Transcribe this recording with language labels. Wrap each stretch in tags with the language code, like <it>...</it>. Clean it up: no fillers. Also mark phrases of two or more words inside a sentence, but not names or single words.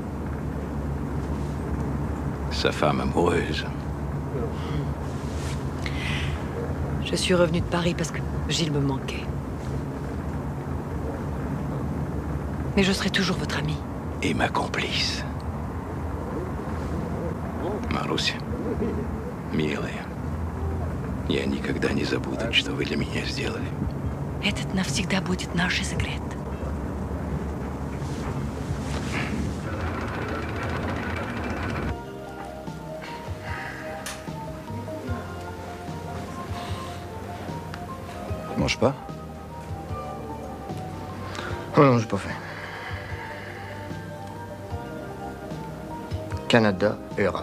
<fr>Sa femme amoureuse. Je suis revenue de Paris parce que Gilles me manquait. Mais je serai toujours votre amie. Et ma complice.</fr> <ru>Маруся, милая, я никогда не забуду, что вы для меня сделали. Этот навсегда будет наш секрет.</ru> <fr>Tu manges pas? Oh non, j'ai pas faim. Canada, Europe.</fr>